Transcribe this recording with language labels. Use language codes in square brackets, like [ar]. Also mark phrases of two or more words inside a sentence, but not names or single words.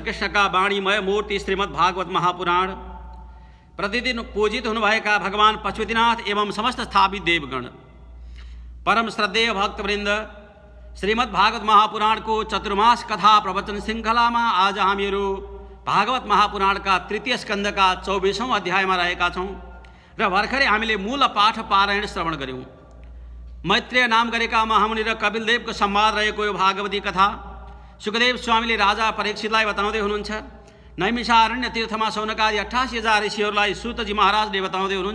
[ne] कृष्ण का वाणीमय मूर्ति श्रीमद् भागवत महापुराण प्रतिदिन पूजित होने का भगवान पशुपतिनाथ एवं समस्त स्थापित देवगण परम श्रद्धेय भक्तवृंद श्रीमद् भागवत महापुराण को चतुर्मास कथा प्रवचन श्रृंखला में आज हामीहरू भागवत महापुराण का तृतीय स्कंद का 24औं अध्याय में रहेका छौं र भर्खरै हामीले मूल पाठ पारायण श्रवण गर्यौं। मैत्रेय नाम गरेका महामुनि र कपिलदेवको संवाद रहेको यो भागवती कथा सुखदेव स्वामीले राजा परीक्षितलाई बताउँदै हुनुहुन्छ। नैमिषारण्य तीर्थमा सौनकादि 88,000 ऋषिहरूलाई सूतजी महाराजले बताउँदै हुनुहुन्छ।